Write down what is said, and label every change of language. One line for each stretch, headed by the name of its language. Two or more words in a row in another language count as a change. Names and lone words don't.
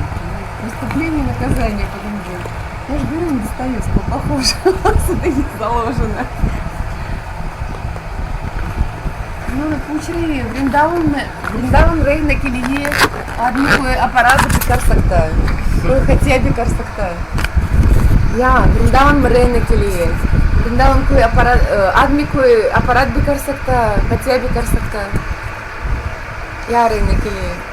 Russian: Преступление и наказание потом будет. Я же говорю, не Достоевского похоже. Сюда не заложено.
Hindi: उन्होंने पूछ रही है वृंदावन रहने के लिए आदमी कोई अपराध भी कर सकता है, कोई हत्या भी कर सकता है. या वृंदावन में रहने के लिए वृंदावन कोई अपराध आदमी कोई अपराध भी कर सकता है, हत्या भी कर सकता है या रहने के लिए.